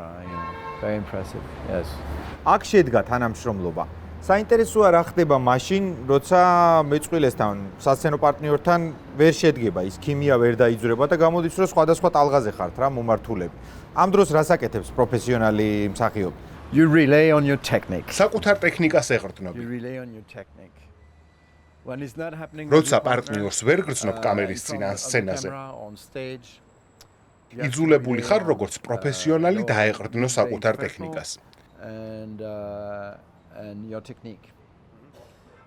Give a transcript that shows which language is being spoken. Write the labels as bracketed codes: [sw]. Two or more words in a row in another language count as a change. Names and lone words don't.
[ka] აქ შედგა თანამშრომლობა. საინტერესოა რა ხდება მაშინ, როცა მეწყვილესთან, სასცენო პარტნიორთან ვერ შედგება ის ქიმია ვერ დაიძვრება და გამოდის, რომ სხვადასხვა ტალღაზე ხართ რა მომართულები. ამ დროს რას აკეთებს პროფესიონალი მსახიობი? [en] You rely on your technique. [ka] საკუთარ ტექნიკას ეყრდნობ. როცა პარტნიორს ვერ გრძნობ კამერის წინ ან სცენაზე, იძულებული ხარ როგორც პროფესიონალი დაეყრდნო საკუთარ ტექნიკას.